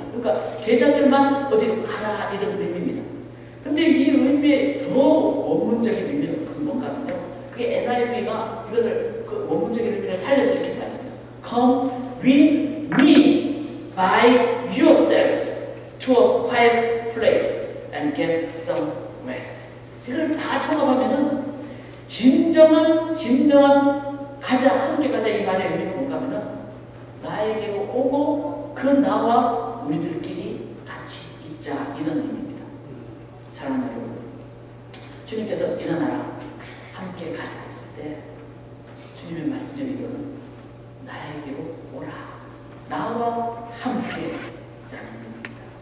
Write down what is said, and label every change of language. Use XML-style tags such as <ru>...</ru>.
<ko>그러니까 제자들만 어디로 가라 이런 의미입니다. 근데 이 의미의 더 원문적인 의미는 뭔가 하면요. 그게 NIV가 이것을 그 원문적인 의미를 살려서 이렇게 말했습니다.</ko> <en>Come with me by yourselves to a quiet place and get some rest.</en> <ko>이걸 다 종합하면은 진정한 가자 함께 가자 이 말의 의미는 뭔가 하면은 나에게로 오고 그 나와 우리들끼리 같이 있자 이런 의미입니다. 사랑하는 여러분, 주님께서 일어나라 함께 가자 했을 때 주님의 말씀의 의도는 나에게로 오라 나와 함께 라는 의미입니다.</ko>